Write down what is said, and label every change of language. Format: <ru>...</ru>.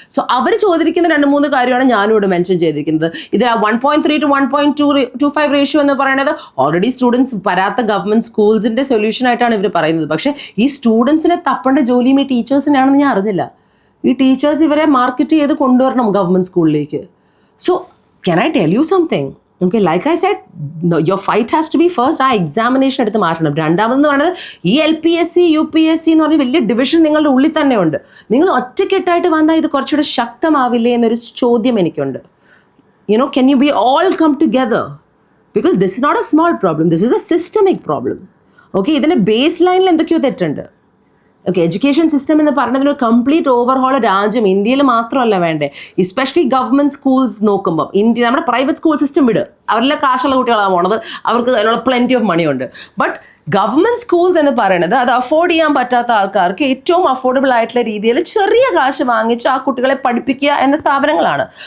<ml>So അവർ ചോദിക്കുന്ന 2-3 കാര്യമാണ് ഞാനും ഇവിടെ മെൻഷൻ ചെയ്തിരിക്കുന്നത്. ഇത് 1.3 to 1.25 റേഷ്യോ എന്ന് പറയുന്നത് ഓൾറെഡി സ്റ്റുഡൻസ് വരാത്ത ഗവൺമെൻറ് സ്കൂൾസിൻ്റെ സൊല്യൂഷൻ ആയിട്ടാണ് ഇവർ പറയുന്നത്. പക്ഷേ ഈ സ്റ്റുഡൻസിനെ തപ്പേണ്ട ജോലിയും ഈ ടീച്ചേഴ്സിനാണെന്ന് ഞാൻ അറിഞ്ഞില്ല. ഈ ടീച്ചേഴ്സ് ഇവരെ മാർക്കറ്റ് ചെയ്ത് കൊണ്ടുവരണം ഗവൺമെൻറ് സ്കൂളിലേക്ക്.</ml> <en>So can I tell you something? Okay, like I said, your fight has to be first.</en> <ml>ആ എക്സാമിനേഷൻ എടുത്ത് മാറ്റണം. രണ്ടാമതെന്ന് പറയുന്നത് ഈ LPSC, UPSC എന്ന് പറഞ്ഞ വലിയ ഡിവിഷൻ നിങ്ങളുടെ ഉള്ളിൽ തന്നെ ഉണ്ട്. നിങ്ങൾ ഒറ്റക്കെട്ടായിട്ട് വന്നാൽ ഇത് കുറച്ചുകൂടെ ശക്തമാവില്ലേ എന്നൊരു ചോദ്യം എനിക്കുണ്ട്.</ml> <en>Can you be all come together? Because this is not a small problem. This is a systemic problem.</en> <ml>Okay, ഇതിൻ്റെ ബേസ് ലൈനിൽ എന്തൊക്കെയോ തെറ്റുണ്ട്. ഓക്കെ, എഡ്യൂക്കേഷൻ സിസ്റ്റം എന്ന് പറഞ്ഞതിനൊരു കംപ്ലീറ്റ് ഓവർഹോൾ രാജ്യം ഇന്ത്യയിൽ മാത്രമല്ല വേണ്ടേ. എസ്പെഷ്യലി ഗവൺമെൻറ് സ്കൂൾസ് നോക്കുമ്പോൾ നമ്മുടെ പ്രൈവറ്റ് സ്കൂൾ സിസ്റ്റം വിട്, അവരിലെ കാശുള്ള കുട്ടികളാണ് പോണത്, അവർക്ക് അതിനുള്ള</ml> <en>plenty of money</en> <ml>ഉണ്ട്. ബട്ട് ഗവൺമെൻറ് സ്കൂൾസ് എന്ന് പറയുന്നത് അത് അഫോർഡ് ചെയ്യാൻ പറ്റാത്ത ആൾക്കാർക്ക് ഏറ്റവും അഫോർഡബിൾ ആയിട്ടുള്ള രീതിയിൽ ചെറിയ കാശ് വാങ്ങിച്ച് ആ കുട്ടികളെ പഠിപ്പിക്കുക എന്ന സ്ഥാപനങ്ങളാണ്.</ml>